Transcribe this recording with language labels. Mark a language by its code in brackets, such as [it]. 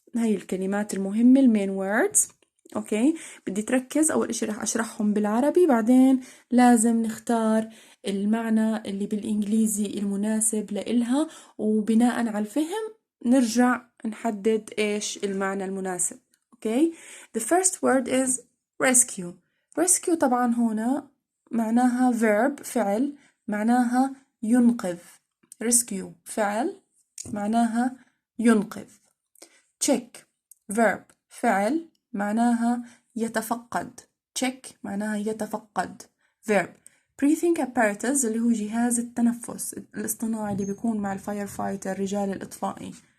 [ar] هاي الكلمات المهمة المين ووردز. أوكي، بدي تركز. أول إشي رح أشرحهم بالعربي، بعدين لازم نختار المعنى اللي بالإنجليزي المناسب لإلها، وبناء على الفهم نرجع نحدد إيش المعنى المناسب. [en] Okay, the first word is rescue. [ar] rescue طبعا هنا معناها verb فعل، معناها ينقذ. rescue فعل معناها ينقذ. check verb فعل معناها يتفقد. check معناها يتفقد verb. breathing apparatus اللي هو جهاز التنفس الاصطناعي اللي بيكون مع الفاير فايتر رجال الإطفائي.